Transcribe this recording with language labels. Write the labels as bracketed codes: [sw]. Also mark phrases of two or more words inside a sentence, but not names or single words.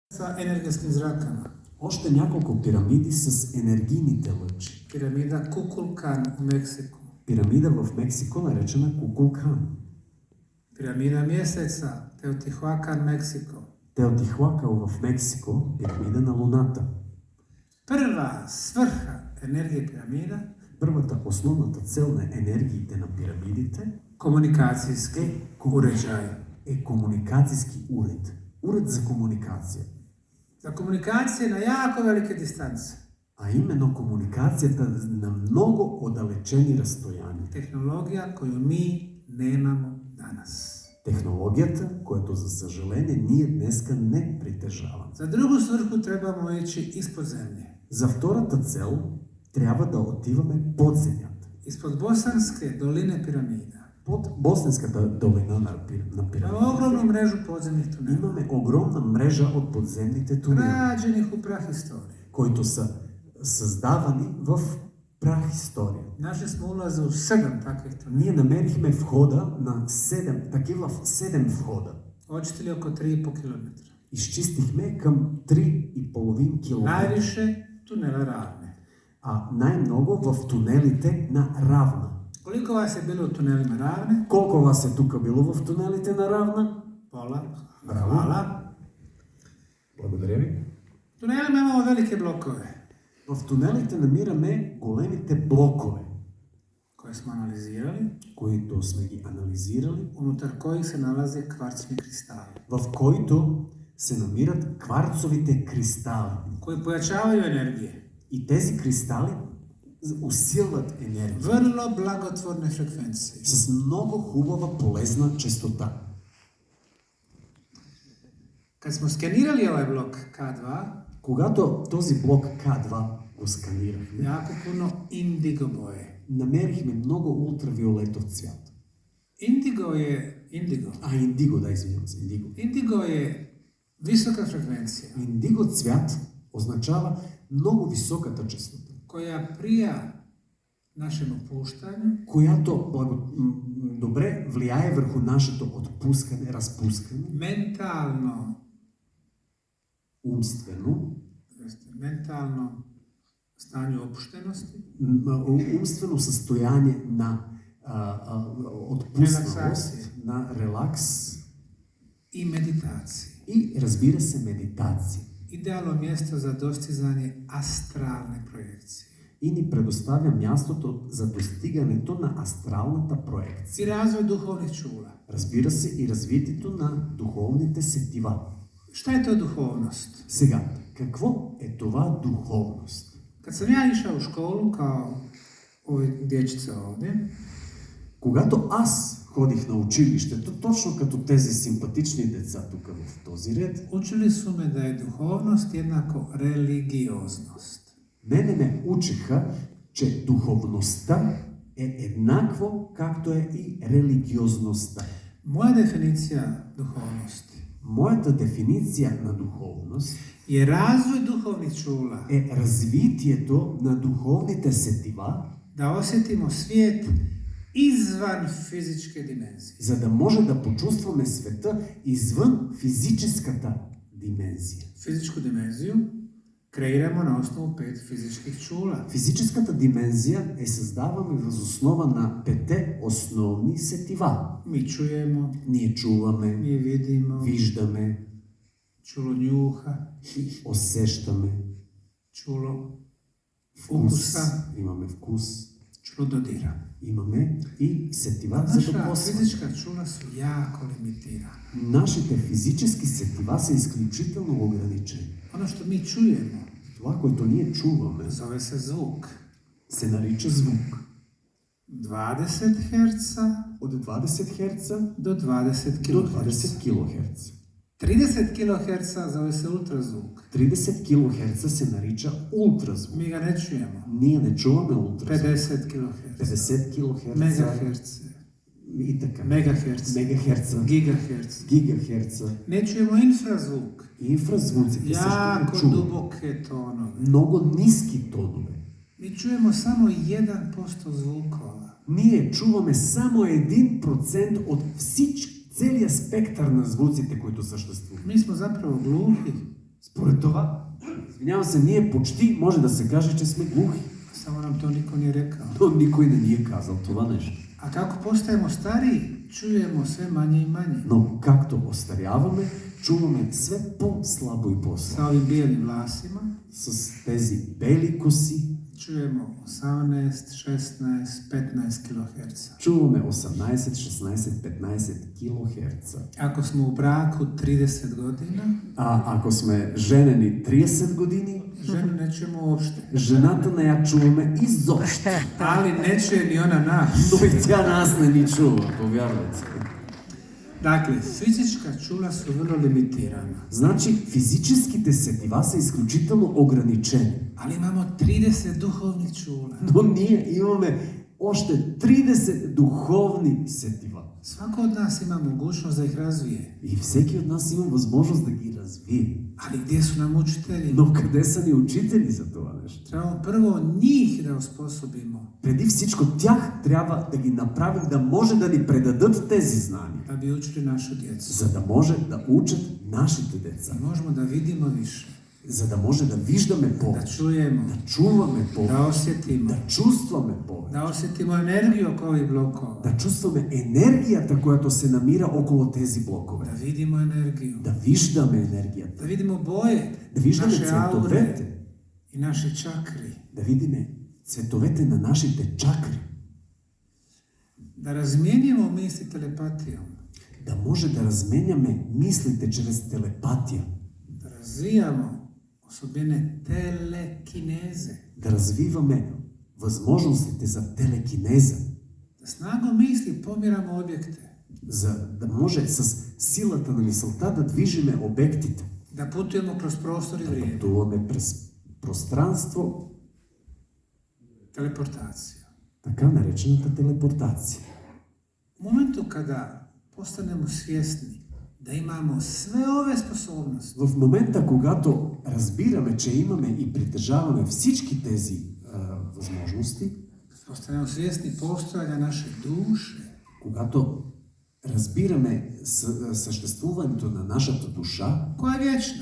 [bs] sa energetskim zrakama. [bg] Още няколко пирамиди с енергийните лъчи. [bs] Piramida Kukulkan u Meksiku. [bg] Пирамида в Мексико, наречена Кукулкан. [bs] Piramida mjeseca Teotihuacan, Meksiko. [bg] Теотихуакан в Мексико, пирамида на Луната. [bs] Prva svrha energije piramida [bg] Първата, основната цел на енергиите на пирамидите [bs] komunikacijski uređaj. [mk] е комуникацијски уред. Уред за комуникација. [bs] Za komunikacije na jako velike distance. [mk] А именно комуникацијата на много оддалечени растојани. [bs] Tehnologija koju mi nemamo danas. [mk] Технологијата, којато за сожаление ние днеска не притежаваме. [bs] Za drugu svrhu trebamo ići ispod zemlje. [bg] За втората цел трябва да отиваме под земјата. [bs] Ispod Bosanske doline piramida. [bg] Под Босненската долина на [bs] Imamo [bg] пирамидите [bs] ogromnu mrežu podzemnih tunela. [mk] имаме огромна мрежа од подземните тунели, [bs] Građenih u prahistoriji. [mk] кои са создавани в прахисторија. [bs] Našli smo ulaze u 7 takvih tunela. [bg] Ние намерихме входа на 7, такива 7 входа. [bs] Očistili oko 3,5 km. [bg] Изчистихме към 3,5 километра. [bs] Najviše tunela ravne. [mk] А најмногу в тунелите на Равна. [bs] Koliko vas je bilo u tunelima ravne? [bg] Колко вас е тука било в тунелите на Равна? [bs] Pola. Bravo. Hvala. [bg] Благодаря ви. [bs] U tunelima imamo velike blokove [bg] В тунелите намираме големите блокове, [bs] koje smo analizirali, [bg] които сме ги анализирали, [bs] unutar kojih se nalaze kvarcni kristali, [bg] в които се намират кварцовите кристали. [bs] koji pojačavaju energije. [bg] И тези кристали усилват енергия [bs] Vrlo blagotvorne frekvencije. [bg] с много хубава полезна честота. [bs] Kad smo skenirali ovaj blok K2, [bg] Когато този блок К2 го сканирахме, [bs] jako puno indigo boje. [bg] намерихме много ултравиолетов цвят. [bs] Indigo, [bg] Индиго, да, извинявам се, индиго. [bs] indigo je visoka frekvencija [bg] Индиго цвят означава много високата честота, [bs] koja prija našem opuštanju [bg] която добре влияе върху нашето отпускане, разпускане, [bs] mentalno [bg] умствено [bs] stanju opuštenosti, [bg] умствено състояние на отпуснатост, Релаксация. на релакс [bs] i meditacije. [bg] и, разбира се, медитация. [bs] Idealno mjesto za dostizanje astralne projekcije. [bg] И ни предоставя мястото за достигането на астралната проекция. [bs] I razvoj duhovnih čula. [bg] Разбира се, и развитието на духовните сетива. [bs] Šta je to duhovnost? [bg] Сега, какво е това духовност? [bs] Kad sam ja išao u školu kao ovi dječice ovdje, [bg] Когато аз ходих на училището, точно като тези симпатични деца тук в този ред, [bs] učili su me da je duhovnost jednako religioznost. [bg] мене ме учиха, че духовността е еднакво, както е и религиозността. [bs] Moja definicija duhovnosti [bg] Моята дефиниция на духовност [bs] je razvoj duhovnih čula, [bg] е развитието на духовните сетива, [bs] da osjetimo svijet izvan fizičke dimenzije. [bg] за да може да почувстваме света извън физическата димензия. [bs] Fizičku dimenziju kreiramo na osnovu 5 fizičkih čula. [bg] Физическата димензия е създаваме въз основа на 5 основни сетива. [bs] Mi čujemo, [bg] Ние чуваме, [bs] mi vidimo, [bg] виждаме [bs] čulo njuha, [bg] и усещаме [bs] čulo [bg] вкус. [bs] ukusa, [bg] Имаме вкус, [bs] čulo dodira. [bg] имаме и сетива за [bs] Naša [bg] докосване. [bs] fizička čula su jako limitirana. [bg] Нашите физически сетива са изключително ограничени. [bs] Ono što mi čujemo [bg] Това, което ние чуваме, [bs] zove se zvuk. [bg] се нарича звук. [bs] 20 Hz [bg] От 20 Hz [bs] do 20 [bg] до [bs] kHz. [bg] 20 kHz. [bs] 30 kHz zove se ultrazvuk. [bg] 30 kHz се нарича ултразвук. [bs] Mi ga ne čujemo. [bg] Ние не чуваме ултразвук. [bs] 50 kHz, [bg] 50 kHz [bs] megahertz, [bg] и така. [bs] megahertz, [bg] Мегахерца, [bs] gigahertz. [bg] гигахерца. [bs] Ne čujemo infrazvuk. [bg] Инфразвуците също [bs] Jako [bg] не чуваме. [bs] duboke tonove. [bg] Много ниски тонове. [bs] Mi čujemo samo 1% zvukova. [bg] Ние чуваме само 1% от целият спектър на звуците, които съществуват. [bs] Mi smo zapravo gluhi. [bg] Според това, извинявам се, ние почти може да се каже, че сме глухи. [bs] Samo nam to niko nije rekao. [bg] Но никой не ни е казал това нещо. [bs] A kako postajemo stariji, čujemo sve manje i manje. [bg] Но както остаряваме, чуваме все по-слабо и по-слабо. [bs] Sa ovim bijelim vlasima [bg] С тези бели коси [bs] čujemo 18, 16, 15 kHz. [bg] чуваме 18, 16, 15 килохерца. [bs] Ako smo u braku 30 godina, [bg] А ако сме женени 30 години, [bs] ženu ne čujemo uopšte. [bg] жената не я чуваме изобщо. [bs] Ali ne čuje ni ona nas. [bg] Но и тя нас не ни чува, повярвайте. [bs] Dakle, fizička čula su vrlo limitirana. [bg] Значи физическите сетива са изключително ограничени. [bs] Ali imamo 30 duhovnih čula. [bg] Но ние имаме още 30 духовни сетива. [bs] Svako od nas ima mogućnost da ih razvije. [bg] И всеки от нас има възможност да ги развие. [bs] Ali gdje su nam učitelji? [bg] Но къде са ни учители за това нещо? [bs] Trebamo prvo njih da osposobimo [bg] Преди всичко тях трябва да ги направим да може да ни предадат тези знания, [bs] da bi učili našu djecu. [bg] за да може да учат нашите деца, [bs] Da možemo da vidimo više, [bg] за да може да виждаме [bs] da [bg] повече, [bs] čujemo, [bg] да чуваме [bs] da [bg] повече, [bs] osjetimo, [bg] да чувстваме повече, [bs] da osjetimo energiju oko ovih blokova, [bg] да чувстваме енергията, която се намира около тези блокове, [bs] da vidimo energiju, [bg] да виждаме енергията, [bs] da vidimo boje [bg] да виждаме [bs] naše aure [bg] цветовете, [bs] i naše čakri, [bg] да видиме цветовете на нашите чакри, [bs] da razmijenimo misli telepatijom, [bg] да може да разменяме мислите чрез телепатия, [bs] da razvijamo osobine telekineze, [bg] да развиваме възможностите за телекинеза, [bs] da snagom misli pomiramo objekte, [bg] за да може с силата на мисълта да движиме обектите, [bs] da putujemo kroz prostor i [bg] да [bs] vrijeme. [bg] пътуваме през пространство, [bs] Teleportacija. [bg] така наречената телепортация. [bs] U momentu kada postanemo svjesni da imamo sve ove sposobnosti, [bg] В момента, когато разбираме, че имаме и притежаваме всички тези възможности, [bs] postanemo svjesni postojanja naše duše, [bg] когато разбираме съществуването на нашата душа, [bs] koja je vječna,